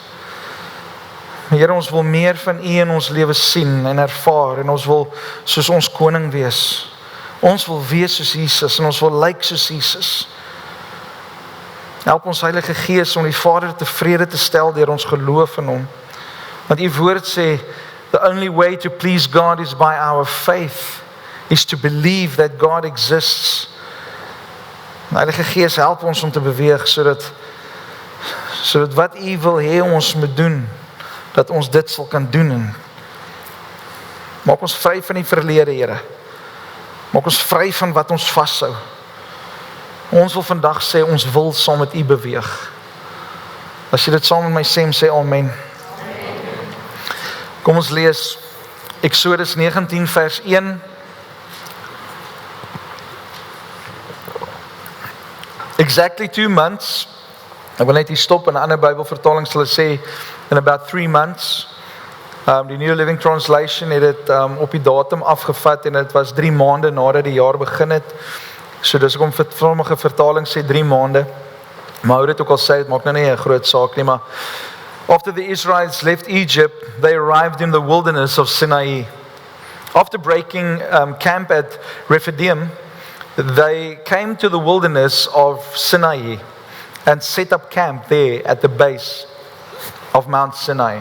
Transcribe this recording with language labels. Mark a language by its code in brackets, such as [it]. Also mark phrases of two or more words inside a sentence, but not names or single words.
[af] Here, ons wil meer van U in ons lewe sien en ervaar en ons wil soos ons koning wees. Ons wil wees soos Jesus en ons wil lyk soos Jesus. Help ons Heilige Gees om die Vader tevrede te stel deur ons geloof in Hom. Want U woord sê, [en] the only way to please God is by our faith, is to believe that God exists. [af] Heilige Gees, help ons om te beweeg sodat wat U wil hê ons moet doen, dat ons dit sal kan doen. En maak ons vry van die verlede, Here. Maak ons vry van wat ons vashou. Ons wil vandag sê, ons wil saam met U beweeg. As jy dit saam met my sê amen. Kom ons lees Exodus 19 vers 1. [en] Exactly 2 months. [af] Ek wil net hier stop, in 'n ander Bybelvertaling sal hulle sê [en] in about 3 months. [af] Die New Living Translation het dit op die datum afgevat en dit was 3 maande nadat die jaar begin het. So dis hoekom vir sommige vertalings sê 3 maande. Maar hoe dit ook al sê, dit maak nou nie 'n groot saak nie, maar [en] after the Israelites left Egypt, they arrived in the wilderness of Sinai. After breaking camp at Rephidim, they came to the wilderness of Sinai and set up camp there at the base of Mount Sinai.